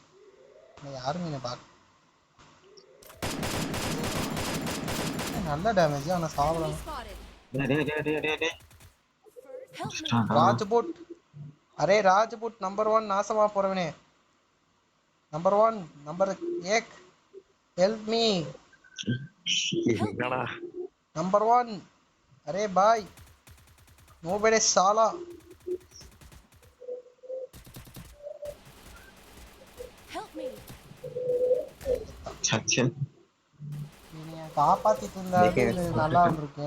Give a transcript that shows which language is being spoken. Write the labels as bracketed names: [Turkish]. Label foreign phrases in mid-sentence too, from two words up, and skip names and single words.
[Tamil] யாருமே என்ன பார்க்க. நல்ல டேமேஜ், ஆனா சாவலாம். ராஜ்புட், அரே ராஜ்புட் நம்பர் 1 நாசமா போறவனே. [English] number 1 number 1 help me [Tamil] என்னடா [Hindi] नंबर 1. अरे भाई नो बड़े साला [English] Help me. [Tamil] சச்சின் நீ காப்பாத்திட்டு இருந்தாது நல்லா இருந்திருக்கேன்.